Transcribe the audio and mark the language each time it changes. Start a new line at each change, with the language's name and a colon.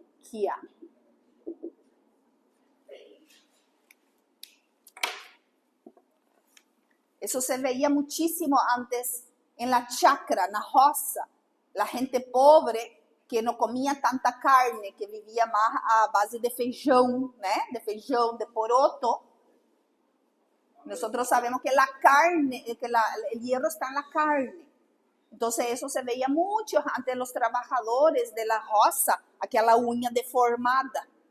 Spanish: Coiloniquia. Eso se veía muchísimo antes en la chacra, en la roça. La gente pobre que
Portuguese: não comia tanta carne, que vivia mais à base de feijão, né? De feijão, de poroto.
Spanish: Nosotros sabemos que la carne, que el hierro está en la carne. Entonces eso se veía mucho ante los trabajadores de la roça,
Portuguese: aquela
Spanish: uña deformada.